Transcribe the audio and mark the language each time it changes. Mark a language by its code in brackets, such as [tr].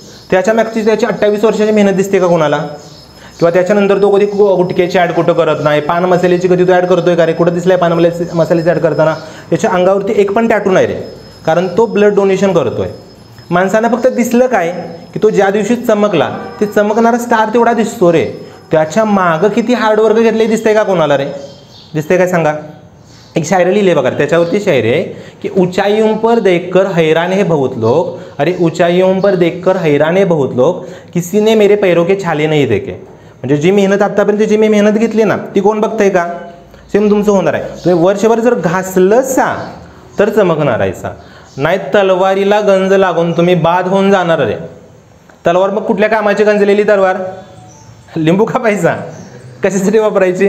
[mr] त्याच्या मागची त्याची 28 वर्षाची मेहनत दिसते का कोणाला? किंवा त्याच्यानंतर तो कधी गुटख्याची ॲड कुठं करत नाही, पान मसाल्याची कधी तो ॲड करतोय का रे? कुठं दिसलाय पान मसाल्याची ॲड करताना? त्याच्या अंगावरती एक पण टॅटू नाही रे, कारण तो ब्लड डोनेशन करतोय. माणसांना फक्त दिसलं काय की तो ज्या दिवशी चमकला, ते चमकणारा स्टार तेवढा दिसतो रे. त्याच्या मागं किती हार्डवर्क घेतले दिसतंय का कोणाला रे? दिसतंय काय सांगा? एक शायरी लिहिले बघा, त्याच्यावरती शायरी आहे की [hi] ऊंचाइयों पर देखकर हैरान है बहुत लोग, अरे ऊंचाइयों पर देखकर हैरान है बहुत लोग, किसी ने मेरे पैरों के छाले नहीं देखे. [mr] म्हणजे जी मेहनत आत्तापर्यंत जी मी मेहनत घेतली ना ती कोण बघतंय का? सेम तुमचं होणार आहे. तुम्ही वर्षभर जर घासलंसा तर चमकणार आहेसा, नाही तलवारीला गंज लागून तुम्ही बाद होऊन जाणार आहे. तलवार मग कुठल्या कामाची गंजलेली तलवार? लिंबू कापायचा? कशासाठी वापरायची?